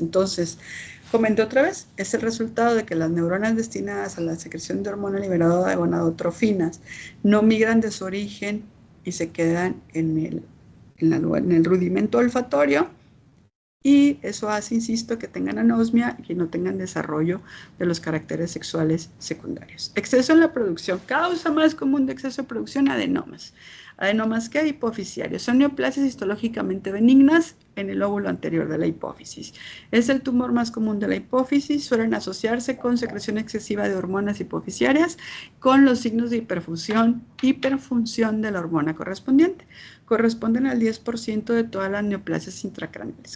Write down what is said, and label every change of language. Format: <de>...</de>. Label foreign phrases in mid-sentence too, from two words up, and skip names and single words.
<es>Entonces, comenté otra vez, es el resultado de que las neuronas destinadas a la secreción de hormona liberadora de gonadotrofinas no migran de su origen y se quedan en el rudimento olfatorio. Y eso hace, insisto, que tengan anosmia y que no tengan desarrollo de los caracteres sexuales secundarios. Exceso en la producción. Causa más común de exceso de producción, adenomas. Adenomas que hipofisiarios. Son neoplasias histológicamente benignas en el lóbulo anterior de la hipófisis. Es el tumor más común de la hipófisis. Suelen asociarse con secreción excesiva de hormonas hipofisiarias con los signos de hiperfunción de la hormona correspondiente. Corresponden al 10% de todas las neoplasias intracraneales.</es>